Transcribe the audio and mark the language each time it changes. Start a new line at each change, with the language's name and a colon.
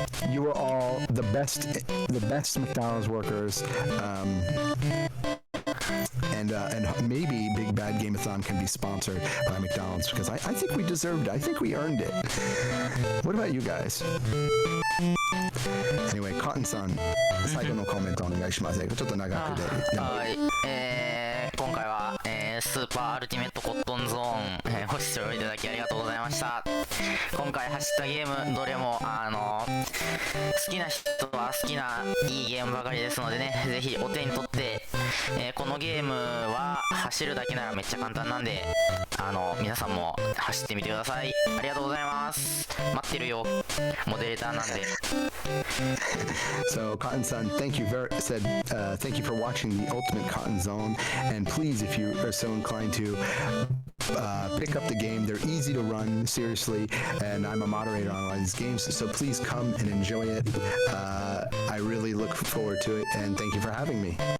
English: You were all the best McDonald's workers. And maybe Big Bad Game-a-thon can be sponsored by McDonald's, because I think we deserved it. I think we earned it. What about you guys? Anyway,
Japanese: Cotton-san, 最後のコメントお願いします。ちょっと長くで。はい。今回は、スーパーアルティメットコットンゾーン、ご視聴いただきありがとうございました。今回走ったゲームどれも好きな人は好きないいゲームばかりですのでね、ぜひお手に取って、このゲームは走るだけならめっちゃ簡単なんで、皆さんも走ってみてください。ありがとうございます。待ってるよ、モデレーターなんで。
English: So Cotton-san, thank you for watching the Ultimate Cotton Zone, and please, if you are so inclined to pick up the game, they're easy to run, seriously, and I'm a moderator on a lot of these games, so please come and enjoy it. I really look forward to it, and thank you for having me.